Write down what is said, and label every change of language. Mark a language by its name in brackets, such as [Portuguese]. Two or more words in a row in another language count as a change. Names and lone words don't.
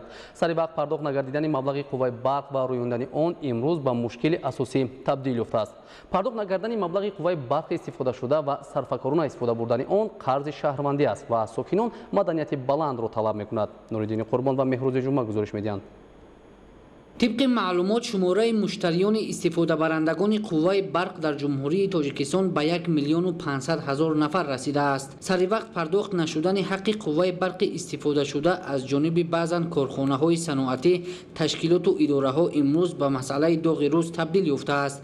[Tajik] Сари вақт пардохт нагардидани маблағи қувваи барқ ва рӯёндани он имрӯз ба мушкили асосӣ табдил ёфтааст. пардохт нагардидани маблағи қувваи барқи истифодашуда ва сарфакорона истифода бурдани он қарзи шаҳрвандӣ аст ва аз сокинон маданияти баландро талаб мекунад. Нуриддини Қурбон ва Меҳрӯзи Ҷумъа гузориш медиҳанд. [Persian] طبق معلومات شماره مشتریان استفاده برندگان قوای برق در جمهوری تاجیکستان به 1,500,000 نفر رسیده است. سر وقت پرداخت نشدن حق قوای برق استفاده شده از جانب بعضا کارخانه های صنعتی، تشکیلات و اداره ها امروز به مسئله داغ روز تبدیل یافته است.